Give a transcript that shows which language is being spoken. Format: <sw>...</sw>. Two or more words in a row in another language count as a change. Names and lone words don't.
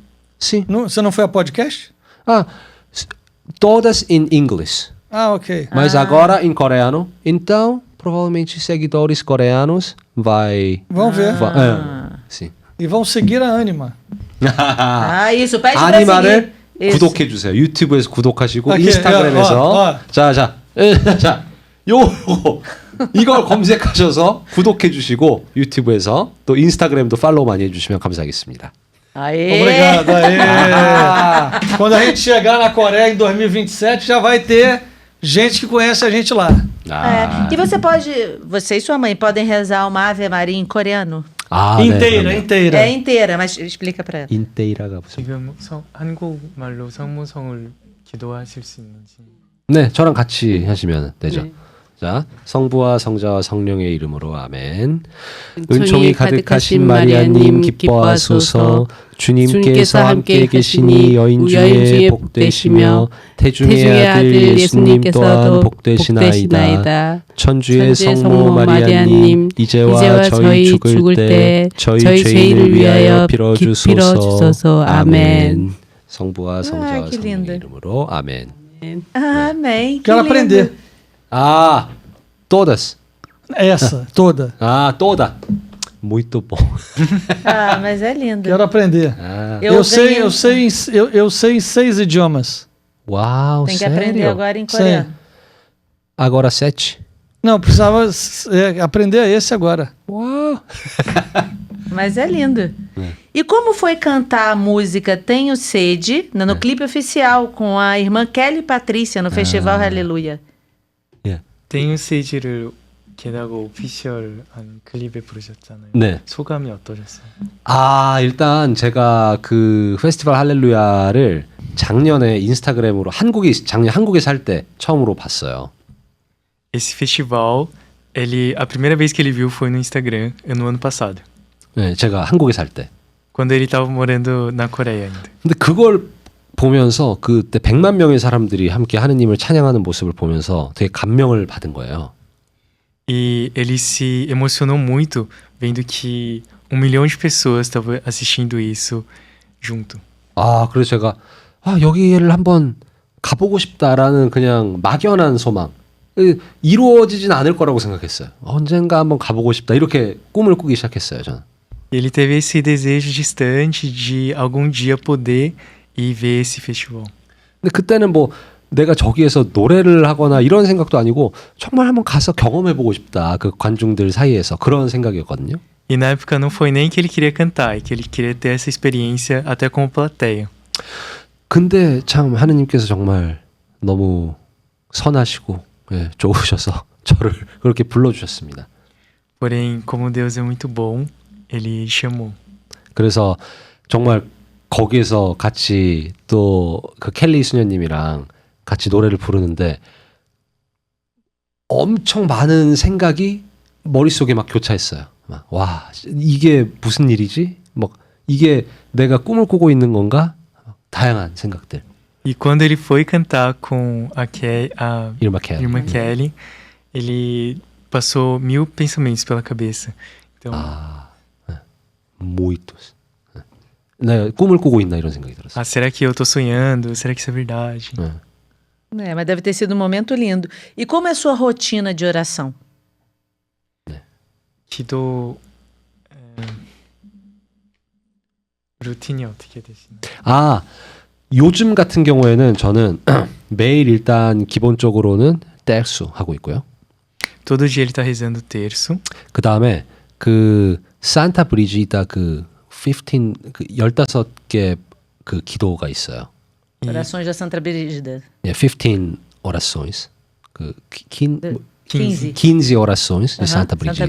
<pt>Você não foi a podcast? Todas em inglês. Ah, ok. Mas agora em coreano. Então, provavelmente seguidores coreanos Vão ver. sim. E vão seguir a Anima. 아, isso. Pede pra</pt> <ko>아니마를</ko> <pt>seguir. Isso.</pt> <ko>구독해 주세요. 유튜브에서 구독하시고 오케이, 인스타그램에서 자, 요거 이걸 검색하셔서 구독해 주시고 유튜브에서 또 인스타그램도 팔로우 많이 해주시면 감사하겠습니다.</ko> <pt>Aê! Obrigado. Aê. Quando a gente chegar na Coreia em 2027, já vai ter gente que conhece a gente lá. É. E você e sua mãe podem rezar uma Ave Maria em coreano? Inteira. É inteira, mas explica pra ela.</pt> <ko>인테이라가 무슨? 지금 한국말로 성모성을 기도하실 수 있는지. 네, 저랑 같이 하시면 되죠. 네. 자, 성부와 성자와 성령의 이름으로 아멘. 은총이 은총이 가득하신 마리아님 기뻐하소서. 주님께서 함께 계시니 여인 중에 복되시며 태중의 아들 예수님 또한 복되시나이다. 천주의 성모 마리아님 이제와 저희 죽을 때 저희 죄인을 위하여 빌어주소서. 아멘. 성부와 성자와</ko> <pt>que</pt> <ko>성령의</ko> <pt>linda.</pt> <ko>이름으로 아멘.</ko> <pt>Amém. Quero lindo. aprender. Ah, todas. Essa, toda. Ah, toda. Muito bom. Ah, mas é lindo. Quero aprender. Ah, Eu sei em 6 idiomas. uau, Tem que sério? aprender agora em coreano. Agora 7. Não, precisava aprender esse agora. Uau. Mas é lindo. E como foi cantar a música Tenho Sede no clipe oficial com a irmã Kelly Patrícia no Festival Aleluia?</pt> <ko>땡유 세이지를 게다가 오피셜한 클립에 부르셨잖아요. 네. 소감이 어떠셨어요? 아, 일단 제가 그 페스티벌 할렐루야를 작년에 인스타그램으로 작년 한국에 살 때 처음으로 봤어요.</ko> <pt>Esse festival, a primeira vez que ele viu foi no Instagram, no ano passado.</pt> <ko>네, 제가 한국에 살 때.</ko> <pt>Quando ele estava morando na Coreia ainda.</pt> <ko>근데 그걸 보면서 그때 100만 명의 사람들이 함께 하느님을 찬양하는 모습을 보면서 되게 감명을 받은 거예요.</ko> <pt>E ele se emocionou muito vendo que 1 milhão de pessoas estavam assistindo isso junto.</pt> <ko>아, 그래서 제가 여기를 한번 가보고 싶다라는 그냥 막연한 소망. 이루어지진 않을 거라고 생각했어요. 언젠가 한번 가보고 싶다. 이렇게 꿈을 꾸기 시작했어요, 저는.</ko> <pt>Ele teve esse desejo distante de algum dia poder ir ver esse festival.</pt> <ko>근데 그때는 뭐 내가 저기에서 노래를 하거나 이런 생각도 아니고 정말 한번 가서 경험해보고 싶다. 그 관중들 사이에서 그런 생각이었거든요.</ko> <pt>E na época não foi nem que ele queria cantar, é que ele queria ter essa experiência até como plateia.</pt> <ko>근데 참 하느님께서 정말 너무 선하시고 좋으셔서 저를 그렇게 불러주셨습니다.</ko> <pt>Porém, como Deus é muito bom, ele chamou.</pt> <ko>그래서 정말 거기에서 같이 또 그 켈리 수녀님이랑 같이 노래를 부르는데 엄청 많은 생각이 머릿속에 막 교차했어요. 막, 와, 이게 무슨 일이지? 막 이게 내가 꿈을 꾸고 있는 건가? 다양한 생각들.</ko> <pt>E quando ele foi cantar com a</pt> <ko>이름아 켈리.</ko> <pt>irmã Kelly, ele passou 1000 pensamentos pela cabeça. Então, muitos.</pt> <ko>내가 꿈을 꾸고 있나 이런 생각이 들었어요.</ko> <pt>será que eu tô sonhando? Será que isso é verdade? É, mas deve ter sido um momento lindo. E como é a sua rotina de oração?</pt> <ko>기도 루틴이 어떻게 되시나요? 아, 요즘 같은 경우에는 저는 매일 일단 기본적으로는 떼수 하고 있고요.</ko> <pt>Todo dia ele tá rezando o terço.</pt> <ko>그 다음에 그 산타 브리지다 그 15개 그 기도가 있어요.</ko> <pt>Orações da Santa Brígida. 15 orações. 그 15. 15 orações de Santa Santa</pt>